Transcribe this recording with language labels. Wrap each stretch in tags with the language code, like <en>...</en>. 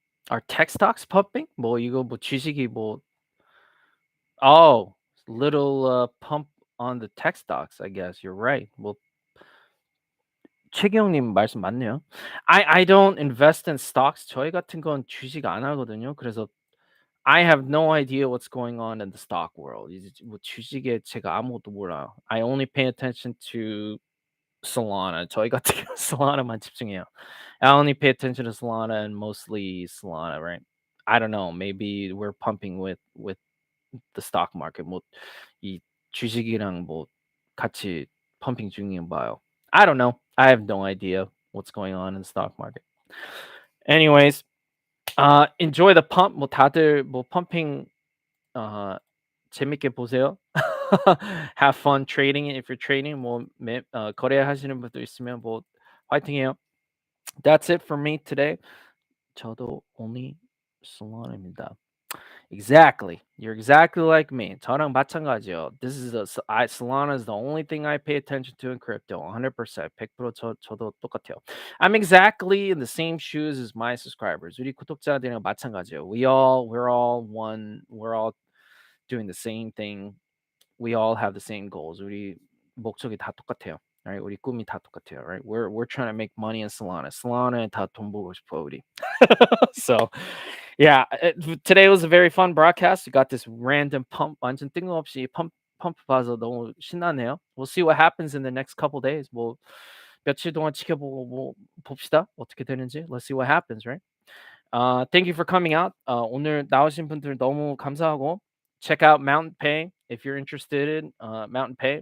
<en>Are tech stocks pumping?</en> <ko>뭐 이거 뭐 주식이 뭐</ko> <en>oh, little pump on the tech stocks, I guess. You're right.</en> <ko>뭐 최기영님 말씀 맞네요.</ko> <en>I don't invest in stocks.</en> <ko>저희 같은 건 주식 안 하거든요.</ko> <en>그래서 I have no idea what's going on in the stock world.</en> <ko>이제 뭐 주식에 제가 아무것도 몰라요.</ko> <en>I only pay attention to Solana.</en> <ko>저희 같은 경우 Solana만 집중해요.</ko> <en>I only pay attention to Solana and mostly Solana, right? I don't know. Maybe we're pumping with the stock market.</en> <ko>뭐이 주식이랑 뭐 같이 펌핑 중인 봐요.</ko> <en>I don't know. I have no idea what's going on in the stock market. Anyways, enjoy the pump.</en> <ko>뭐 다들 뭐 펌핑 재밌게 보세요.</ko> <en>Have fun trading if you're trading.</en> <ko>뭐 거래하시는 분들 있으면 뭐 화이팅해요.</ko> <en>That's it for me today.</en> <ko>저도 only Solana입니다.</ko> <en>Exactly. You're exactly like me.</en> <ko>저랑 마찬가지요.</ko> <en>This is Solana is the only thing I pay attention to in crypto.</en> <ko>100%. 100% 저도 똑같아요.</ko> <en>I'm exactly in the same shoes as my subscribers.</en> <ko>우리 구독자들이랑 마찬가지요.</ko> <en>We're all one. We're all doing the same thing. We all have the same goals.</en> <ko>우리 목적이 다 똑같아요.</ko> <en>Right?</en> <ko>우리 꿈이 다 똑같아요. Right?</ko> <en>We're trying to make money in Solana.</en> <ko>Solana 다 돈 벌고 싶어 우리.</ko> <en>So yeah, today was a very fun broadcast. We got this random pump.</en> <ko>완전 뜬금없이 펌프 봐서 너무 신나네요.</ko> <en>We'll see what happens in the next couple days.</en> <ko>뭐 며칠 동안 지켜보고 뭐 봅시다. 어떻게 되는지.</ko> <en>Let's see what happens, right? Thank you for coming out.</en> <ko>오늘 나오신 분들 너무 감사하고</ko> <en>check out Mountain Pay if you're interested in Mountain Pay.</en>